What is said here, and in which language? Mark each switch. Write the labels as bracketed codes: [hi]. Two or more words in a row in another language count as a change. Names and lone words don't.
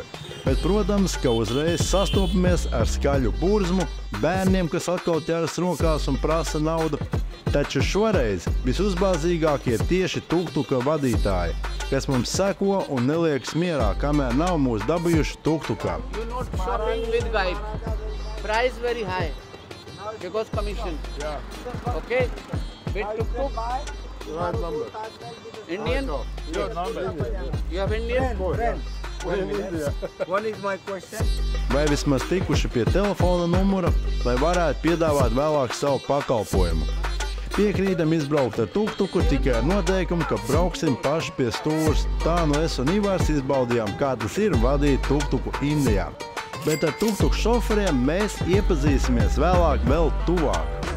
[lv] Bet, protams, ka uzreiz sastopamies ar skaļu burzmu, bērniem, kas atkal ķeras rokās un prasa naudu. Taču šoreiz visuzbāzīgākie ir tieši tuktuka vadītāji, kas mums seko un neliekas mierā, kamēr nav mūs dabūjuši tuktukā. [en] You not shopping with guide. Price very high. Because commission. Yeah. Okay? With tuk-tuk. Right number. Indian? Your number. You have Indian? In India. What is my question? [lv] Vai vismaz tikuši pie telefona numura, lai varētu piedāvāt vēlāk savu pakalpojumu. Piekrītam izbraukt ar tuktuku tikai ar noteikumu, ka brauksim paši pie stūras. Tā nu es un Ivars izbaudījām, kā tas ir vadīt tuktuku Indijā. Bet ar tuktuku šoferiem mēs iepazīsimies vēlāk vēl tuvāk.